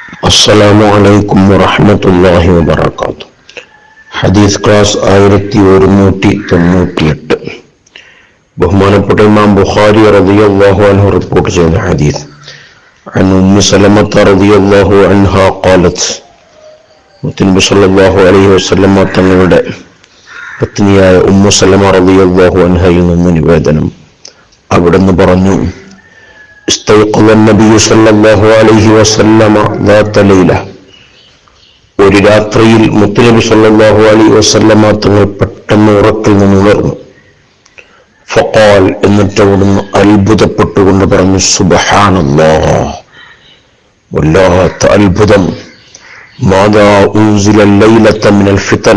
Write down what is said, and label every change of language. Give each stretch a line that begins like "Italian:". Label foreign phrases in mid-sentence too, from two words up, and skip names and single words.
Arabic: السلام عليكم ورحمة الله وبركاته.
Malayalam: ഹദീസ് ക്ലാസ് 1198. ബഹുമാനപ്പെട്ട ഇമാം ബുഖാരി
Arabic: رضي الله عنه
Malayalam: റിപ്പോർട്ട് ചെയ്യുന്ന ഹദീസ്.
Arabic: عن أم سلمة رضي الله عنها قالت
Malayalam: മുത്തനബി
Arabic: صلى الله عليه وسلم
Malayalam: തങ്ങളുടെ പത്നിയായ ഉമ്മു സലമ
Arabic: رضي الله عنها
Malayalam: നിന്ന് നിവേദനം. അവിടുന്ന് പറഞ്ഞു,
Arabic: استيقظ النبي صلى الله عليه وسلم ذات ليلة.
Malayalam: ഒരു രാത്രിയിൽ മുത്തനബി
Arabic: صلى الله عليه وسلم
Malayalam: തങ്ങൾ പെട്ടെന്ന് ഉറക്കിൽ നിന്ന് ഉണർന്നു. ഫഖാൽ, എന്നിട്ട് അവിടുന്ന് അത്ഭുതപ്പെട്ടുകൊണ്ട് പറഞ്ഞു, സുബ്ഹാനല്ലാഹ്, വല്ലാത്ത അത്ഭുതം.
Arabic: ماذا أنزل الليلة من الفتن.